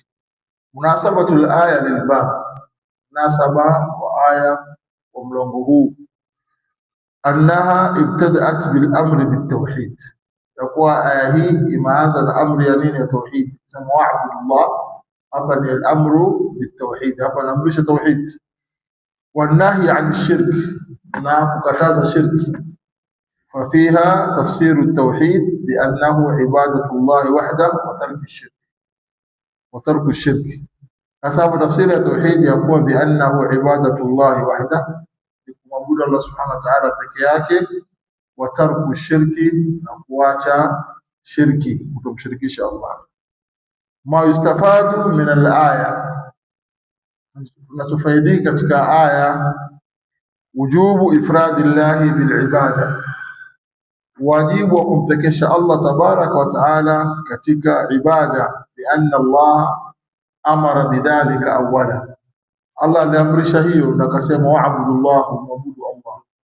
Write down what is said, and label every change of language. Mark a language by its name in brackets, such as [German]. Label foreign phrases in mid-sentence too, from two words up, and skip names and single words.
[Arabic] مناسبة الآية للباب, [Swahili] munasaba wa aya wa mlango huu, [Arabic] أنها ابتدأت بالأمر بالتوحيد. [Swahili] Yakuwa aya hii imeanza na amri ya nini? Ya tauhid. Sema wa'budullah, hapa ni [Arabic] الأمر بالتوحيد, [Swahili] hapa naamrisha tauhid. [Arabic] والنهي عن الشرك, [Swahili] na kukataza shirki. [Arabic] ففيها تفسير التوحيد بأنه عبادة الله وحده وترك الشرك. أصحاب تفسير التوحيد يقول بأنه عبادة الله وحده، معبود الله سبحانه وتعالى [Swahili] peke yake, [Arabic] وترك الشرك، [Swahili] na kuacha shirki, kutomshirikisha Allah. [Arabic] ما يستفاد من الآية، [Swahili] tunatufaidika katika aya [Arabic] وجوب إفراد الله بالعبادة, [Swahili] wajibu wa kumpekesha Allah [Arabic] تبارك وتعالى [Swahili] katika ibada. [Arabic] لأن الله أمر بذلك أولا, [Swahili] Allah aliamrisha hiyo na akasema wa'budullah, mwabudu Allah.